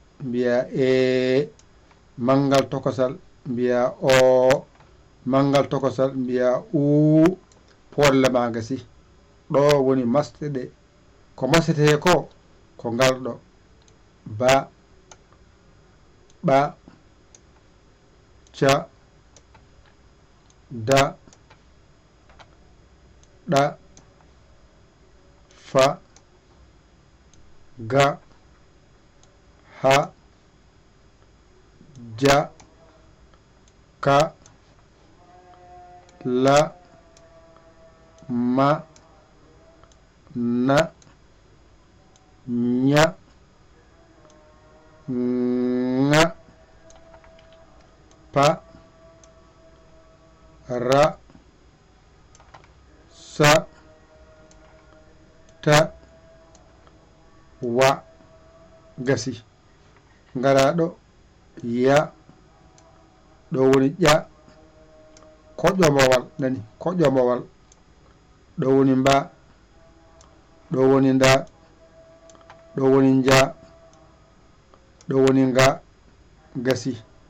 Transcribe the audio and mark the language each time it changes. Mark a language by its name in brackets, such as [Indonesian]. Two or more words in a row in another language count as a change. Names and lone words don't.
[Fula] Mbiya E. Manngal tokosal. Mbiya O. Manngal tokosal. Mbiya U. Polle ma gasi. Ɗo woni masɗe ɗe. Ko masete ko, ko ngal ɗo. Ba. Ɓa. Ca. Da. Ɗa. Fa. Ga. Ha. Ja. Ka. La. Ma. Na. Nya. Nga. Pa. Ra. Sa. Ta. Wa. Gasi. Ngara ɗo. Ya. Ɗo woni ƴa. Koƴomowal. Nani? Koƴomowal. Ɗo woni mba. Ɗo woni nda. Ɗo woni nja. Ɗo woni nga. Gasi.